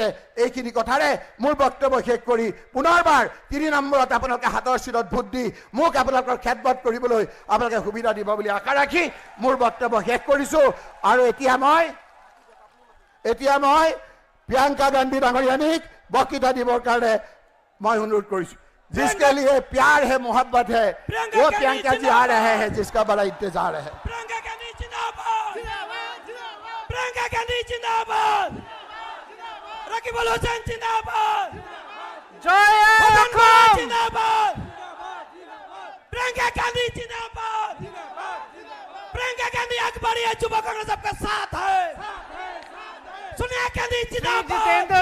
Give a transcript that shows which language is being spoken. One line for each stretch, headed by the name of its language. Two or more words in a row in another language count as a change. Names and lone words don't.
Assamese: এইখিনি কথাৰে মোৰ বক্তব্য শেষ কৰি পুনৰবাৰ 3 নম্বৰত আপোনালোকে হাতৰ চিৰত ভোট দি মোক আপোনালোকৰ খেদমত কৰিবলৈ আপোনালোকে সুবিধা দিব বুলি আশা ৰাখি মোৰ বক্তব্য শেষ কৰিছোঁ। আৰু এতিয়া মই প্ৰিয়ংকা গান্ধী ডাঙৰীয়ানীক বক্তৃতা দিবৰ কাৰণে মই অনুৰোধ কৰিছোঁ।
Hindi: जिसके लिए प्यार है, मोहब्बत है, वो प्रियंका जी आ रहे हैं जिसका बड़ा इंतजार है। प्रियंका गांधी जिंदाबाद, प्रियंका गांधी जिंदाबाद, रकीबुल हुसैन जिंदाबाद, जय जिंदाबाद, प्रियंका गांधी जिंदाबाद, प्रियंका गांधी अकबरिया युवा कांग्रेस आपका साथ है, सोनिया गांधी जिंदाबाद,